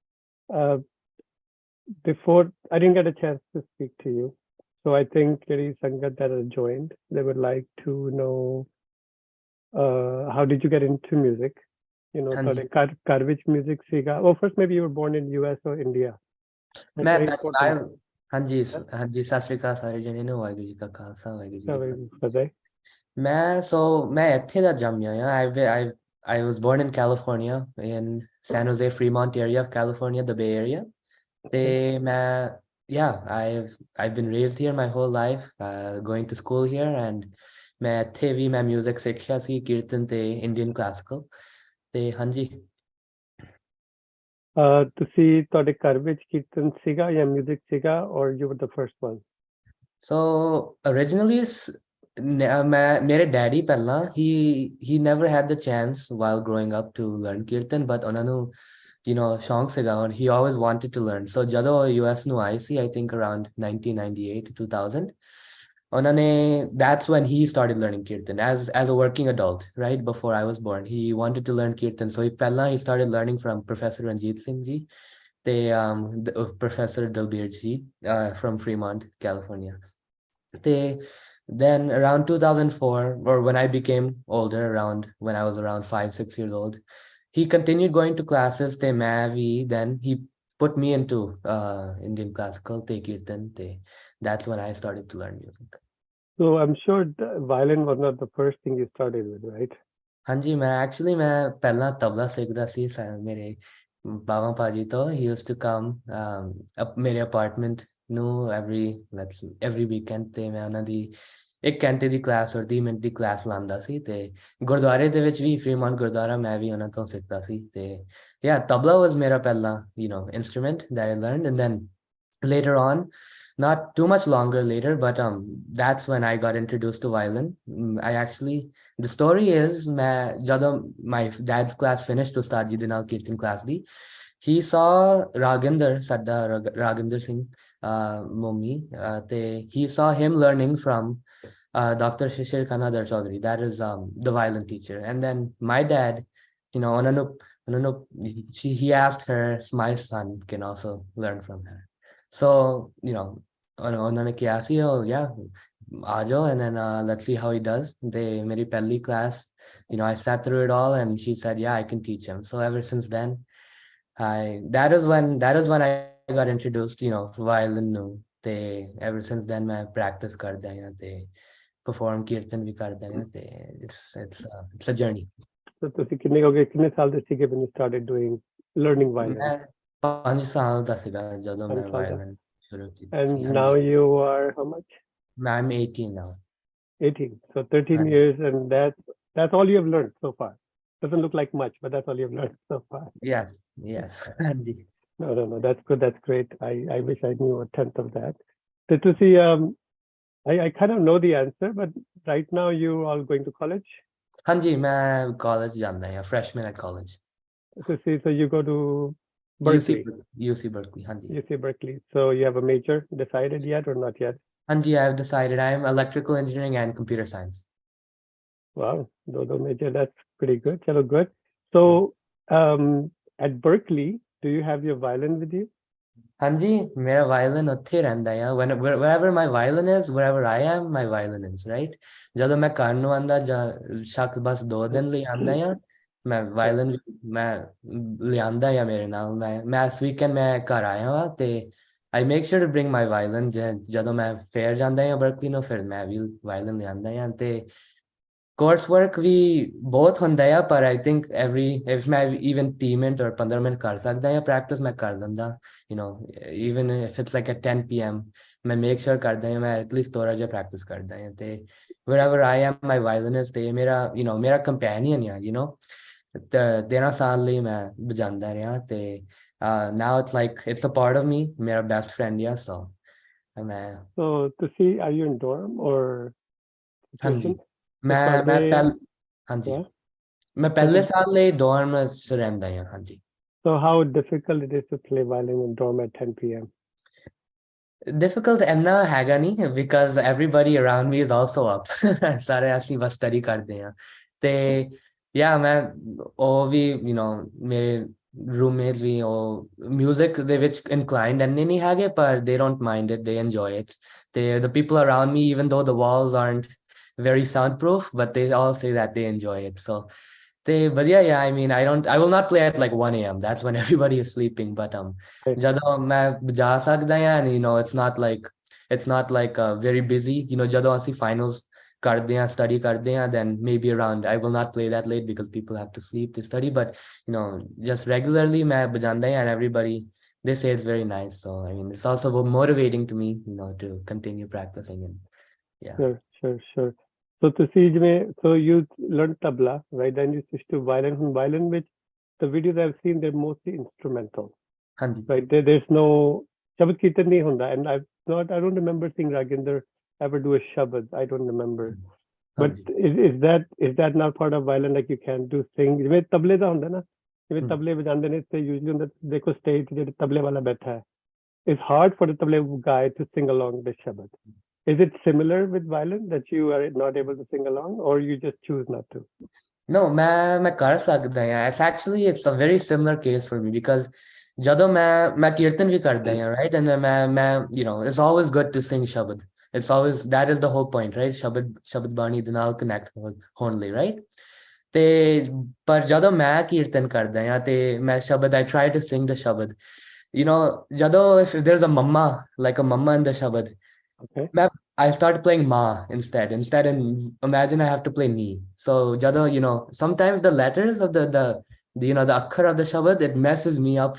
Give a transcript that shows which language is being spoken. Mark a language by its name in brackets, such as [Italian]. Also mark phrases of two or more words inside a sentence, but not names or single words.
[English] Before I didn't get a chance to speak to you, so I think [Punjabi] ਜਿਹੜੀ ਸੰਗਤ [English] that has joined, they would like to know how did you get into music? You know, [Punjabi] ਤੁਹਾਡੇ ਘਰ ਵਿੱਚ music ਸੀਗਾ? [English] Well, first maybe you were born in US or India. [Punjabi] ਮੈਂ ਹਾਂਜੀ ਸਤਿ ਸ਼੍ਰੀ ਅਕਾਲ ਸਾਰੇ ਜਣੇ ਨੂੰ, ਵਾਹਿਗੁਰੂ ਜੀ ਕਾ ਖਾਲਸਾ ਵਾਹਿਗੁਰੂ ਜੀ ਕੀ ਫਤਿਹ. ਮੈਂ ਇੱਥੇ ਦਾ ਜੰਮਿਆ ਆ. [English] I was born in California, in San Jose, Fremont area of California, the Bay Area. I've been raised here my whole life, going to school here, and [Punjabi] ਮੈਂ ਇੱਥੇ ਵੀ ਮੈਂ music ਸਿੱਖਿਆ ਸੀ, ਕੀਰਤਨ ਤੇ [English] Indian classical. [Punjabi] ਤੇ ਹਾਂਜੀ ਤੁਸੀਂ ਤੁਹਾਡੇ ਘਰ ਵਿੱਚ ਕੀਰਤਨ ਸੀਗਾ ਜਾਂ music ਸੀਗਾ, [English] or you were the first one? So originally [Punjabi] ਮੇਰੇ ਡੈਡੀ ਪਹਿਲਾਂ [English] he never had the chance while growing up to learn kirtan, but [Punjabi] ਉਹਨਾਂ ਨੂੰ ਸ਼ੌਂਕ ਸੀਗਾ, [English] and he always wanted to learn. [Punjabi] So ਜਦੋਂ US ਨੂੰ ਆਈ ਸੀ, [English] I think around 1998 to 2000, That's when he started learning kirtan as a working adult, right before I was born. He wanted to learn kirtan, so he started learning from Professor Ranjit Singh ji, Professor Dalbir ji, from Fremont, California. Then around 2004, or when I became older, around when I was around 5, 6 years old, he continued going to classes. Then he put me into Indian classical, kirtan. That's when I started to learn music. So I'm sure the violin was not the first thing you started with, right? [Punjabi] ਹਾਂ ਜੀ, ਮੈਂ ਪਹਿਲਾ ਤਬਲਾ ਸਿੱਖਦਾ ਸੀ ਮੇਰੇ ਬਾਬਾ ਭਾਜੀ ਤੋਂ [English] he used to come up [Punjabi] ਮੇਰੇ ਅਪਾਰਟਮੈਂਟ ਨੂੰ [English] every weekend [Punjabi] ਤੇ ਮੈਂ ਉਹਨਾਂ ਦੀ 1 ਘੰਟੇ ਦੀ ਕਲਾਸ ਔਰ 30 ਮਿੰਟ ਦੀ ਕਲਾਸ ਲਾਉਂਦਾ ਸੀ ਤੇ ਗੁਰਦੁਆਰੇ ਦੇ ਵਿੱਚ ਵੀ ਫਰੀਮੌਂਟ ਗੁਰਦੁਆਰਾ ਮੈਂ ਵੀ ਉਹਨਾਂ ਤੋਂ ਸਿੱਖਦਾ ਸੀ ਤੇ ਤਬਲਾ was ਮੇਰਾ ਪਹਿਲਾ [English] instrument that I learned, and then later on, not too much longer later, but that's when I got introduced to violin. The story is [Punjabi] ਜਦੋਂ [English] my dad's class finished [Punjabi] ਉਸਤਾਦ ਜੀ ਦੇ ਨਾਲ ਕੀਰਤਨ class ਦੀ, [English] he saw Raginder Sadda Raginder Singh Mummy ਤੇ he saw him learning from Dr. Shishir Kanadar Chaudhary, that is the violin teacher. And then my dad, [Punjabi] ਉਹਨਾਂ ਨੂੰ [English] he asked her if my son can also learn from her. So, [Punjabi] ਉਹਨਾਂ ਨੇ ਕਿਹਾ ਸੀ, [English] oh yeah, [Punjabi] ਆ ਜਾਓ, [English] and then let's see how he does. [Punjabi] ਮੇਰੀ ਪਹਿਲੀ [English] class, I sat through it all, and she said, yeah, I can teach him. So ever since then, that is when I got introduced, [Punjabi] violin ਨੂੰ ਤੇ [English] ever since then [Punjabi] ਮੈਂ practice ਕਰਦਾ ਹਾਂ ਤੇ perform ਕੀਰਤਨ ਵੀ ਕਰਦਾ ਹਾਂ ਤੇ [English] it's a journey. [Punjabi] So ਤੁਸੀਂ ਕਿੰਨੇ ਸਾਲ ਦੇ ਸੀਗੇ [English] when you started doing learning violin? [Punjabi] ਮੈਂ 5 ਸਾਲ ਦਾ ਸੀਗਾ ਜਦੋਂ ਮੈਂ violin ਸ਼ੁਰੂ ਕੀਤੀ [English] And [Punjabi] ਸੀ. [English] now you are how much? I'm 18 now. 18. So 13 years, and that's all you have learned so far. Doesn't look like much, but that's all you've learned so far. Yes. No, that's good. That's great. I wish I knew a tenth of that. So to see, I kind of know the answer, but right now you all going to college? [Punjabi] ਹਾਂ ਜੀ, ਮੈਂ college ਜਾਂਦਾ ਹਾਂ, [English] freshman at college. So you go to Berkeley. UC Berkeley, [Punjabi] ਹਾਂ ਜੀ. [English] UC Berkeley. So you have a major decided yet or not yet? [Punjabi] ਹਾਂ ਜੀ, [English] I've decided I'm electrical engineering and computer science. Wow, those major, that's pretty good. Chalo, good. So at Berkeley, do you have your violin with you? [Punjabi] ਹਾਂ ਜੀ, ਮੇਰਾ violin ਉੱਥੇ ਰਹਿੰਦਾ ਆ. [English] Wherever my violin is, wherever I am, my violin is, right? [Punjabi] ਜਦੋਂ ਮੈਂ ਘਰ ਨੂੰ ਆਂਦਾ ਜਾਂ ਸ਼ੱਕ ਬਸ 2 ਦਿਨ ਲਈ ਆਂਦਾ ਆ, ਮੈਂ violin ਮੈਂ ਲਿਆਂਦਾ ਆ ਮੇਰੇ ਨਾਲ. ਮੈਂ ਇਸ weekend ਮੈਂ ਘਰ ਆਇਆ ਹਾਂ ਤੇ [English] I make sure to bring my violin. [Punjabi] ਜਦੋਂ ਮੈਂ ਫੇਰ ਜਾਂਦਾ ਆ Berkeley ਨੂੰ, ਫਿਰ ਮੈਂ ਵੀ violin ਲਿਆਂਦਾ ਆ ਤੇ coursework ਵੀ ਬਹੁਤ ਹੁੰਦਾ ਆ, ਪਰ [English] I think if [Punjabi] ਮੈਂ even 30 ਮਿੰਟ or 15 ਮਿੰਟ ਕਰ ਸਕਦਾ ਆ practice, ਮੈਂ ਕਰ ਲੈਂਦਾ. [English] Even if it's like at 10 p.m. [Punjabi] ਮੈਂ [English] make sure [Punjabi] ਕਰਦਾ ਆ ਮੈਂ [English] at least [Punjabi] ਥੋੜਾ ਜਿਹਾ practice ਕਰਦਾ ਆ ਤੇ [English] wherever I am, my violinist [Punjabi] ਤੇ ਮੇਰਾ companion ਆ, 13 ਸਾਲ ਲਈ ਮੈਂ ਵਜਾਉਂਦਾ ਰਿਹਾ ਤੇ [English] now it's like it's a part of me, [Punjabi] ਮੇਰਾ [English] best friend [Punjabi] ਆ, so [English] to see, are you in dorm or [Punjabi] ਹਾਂਜੀ ਮੈਂ ਪਹਿਲੇ ਸਾਲ ਲਈ dorm ਚ ਰਹਿੰਦਾ ਹਾਂ. ਹਾਂਜੀ. [English] So how difficult it is to play violin in dorm at 10 p.m.? [Punjabi] Difficult ਇੰਨਾ ਹੈਗਾ ਨਹੀਂ, [English] because everybody around me is also up. [Punjabi] ਸਾਰੇ ਅਸੀਂ ਬਸ study ਕਰਦੇ ਹਾਂ ਤੇ ਮੈਂ ਉਹ ਵੀ ਮੇਰੇ roommates ਵੀ ਉਹ music ਦੇ ਵਿੱਚ inclined ਇੰਨੇ ਨਹੀਂ ਹੈਗੇ, ਪਰ [English] they don't mind it, they enjoy it. The people around me, even though the walls aren't very soundproof, but they all say that they enjoy it. So but I mean, I will not play at like 1 a.m. That's when everybody is sleeping, but [Punjabi] ਜਦੋਂ ਮੈਂ ਵਜਾ ਸਕਦਾ ਹਾਂ, [English] and it's not like very busy, [Punjabi] ਜਦੋਂ ਅਸੀਂ finals ਕਰਦੇ ਹਾਂ, study ਕਰਦੇ ਹਾਂ, [English] then maybe around I will not play that late because people have to sleep to study, but just regularly [Punjabi] ਮੈਂ ਵਜਾਉਂਦਾ ਹਾਂ, [English] and everybody, they say it's very nice. So I mean, it's also motivating to me, to continue practicing. And Sure. So to see, so you learned tabla, right? Then you switched to violin. From violin, which the videos I've seen, they're mostly instrumental, right? There's no [Punjabi] ਸ਼ਬਦ ਕੀਰਤਨ ਨਹੀਂ ਹੁੰਦਾ, [English] and I don't remember seeing Raginder ever do a shabad. I don't remember. But is that not part of violin? Like you can do sing. [Punjabi] Jiਵੇਂ ਤਬਲੇ ਦਾ ਹੁੰਦਾ ਨਾ, ਜਿਵੇਂ ਤਬਲੇ ਵਜਾਉਂਦੇ ਨੇ ਤੇ usually ਹੁੰਦਾ ਦੇਖੋ stage ਤੇ ਜਿਹੜੇ ਤਬਲੇ ਵਾਲਾ ਬੈਠਾ ਹੈ. [English] It's hard for the tabla guy to sing along the shabad. Is it similar with violin that you are not able to sing along, or you just choose not to? No, [Punjabi] ਮੈਂ ਕਰ ਸਕਦਾ ਹਾਂ. [English] It's a very similar case for me because [Punjabi] ਜਦੋਂ ਮੈਂ ਕੀਰਤਨ ਵੀ ਕਰਦਾ ਹਾਂ, [English] right? And then ਮੈਂ you know, it's always good to sing ਸ਼ਬਦ. It's always, that is the whole point, right? [Punjabi] ਸ਼ਬਦ ਬਾਣੀ ਦੇ ਨਾਲ connect ਹੋਣ ਲਈ, right? ਤੇ ਪਰ ਜਦੋਂ ਮੈਂ ਕੀਰਤਨ ਕਰਦਾ ਹਾਂ ਤੇ ਮੈਂ ਸ਼ਬਦ, [English] I try to sing the ਸ਼ਬਦ. You know, ਜਦੋਂ if there's a mamma, like a mamma in the ਸ਼ਬਦ, Okay. I start playing ma instead. And imagine I have to play ni. So jado, you know, sometimes the letters of the you know, the akhar of the shabad, it messes me up.